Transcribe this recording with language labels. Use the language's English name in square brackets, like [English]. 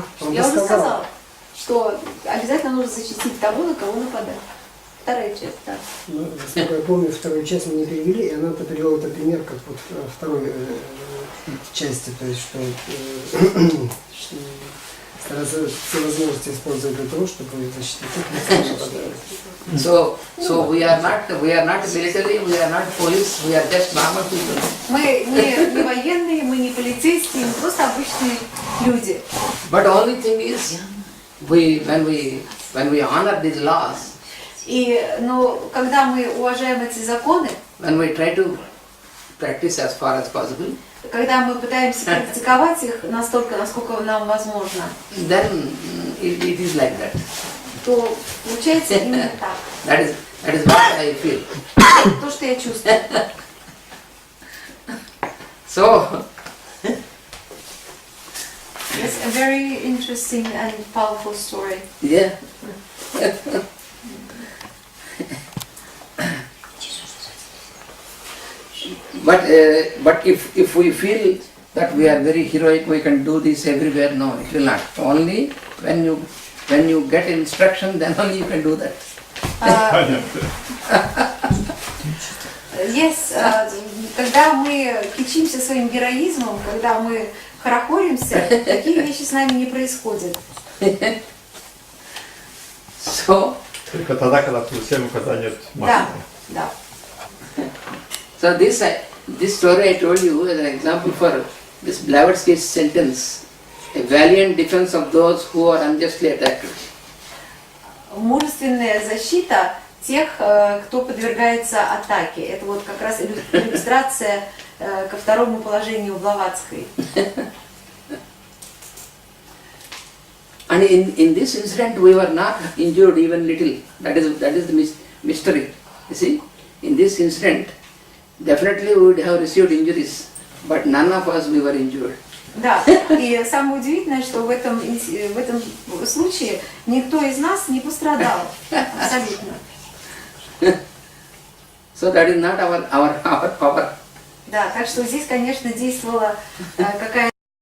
[Russian] Я уже сказала, что обязательно нужно защитить того, на кого нападают. Вторая часть, да. Ну, насколько я помню, вторую часть мы не перевели, и Ананта привел это пример как вот второй части, то есть что стараться все возможности использовать для того, чтобы защитить их. [English] So we are not military, we are not police, we are just normal people. [Russian] Мы не военные, мы не полицейские, мы просто обычные люди. [English] But only thing is, when we honor these laws, [Russian] Но когда мы уважаем эти законы, [English] when we try to practice as far as possible, [Russian] когда мы пытаемся практиковать их настолько, насколько нам возможно, [English] then it is like that. [Russian] то получается именно так. [English] That is what I feel. [Russian] То, что я чувствую. [English] So, It's a very interesting and powerful story. yeah. But if we feel that we are very heroic, we can do this everywhere. No, it will not. Only when you get instruction, then only you can do that. [Russian] Yes, когда мы кичимся своим героизмом, когда мы хорохоримся, такие вещи с нами не происходят. [English] So, [Russian] только тогда, когда всем указания Да, да. [English] So this story I told you as an example for this Blavatsky's sentence, a valiant defense of those who are unjustly attacked. [Russian] Мужественная защита тех, кто подвергается атаке. Это вот как раз иллюстрация ко второму положению Блаватской. [English] And in this incident we were not injured even little. That is the mystery. You see, in this incident, definitely we would have received injuries, but none of us we were injured. [Russian] Да, и самое удивительное, что в этом случае никто из нас не пострадал. Абсолютно. [English] So that is not our power. [Russian] Да, так что здесь, конечно, действовала какая-то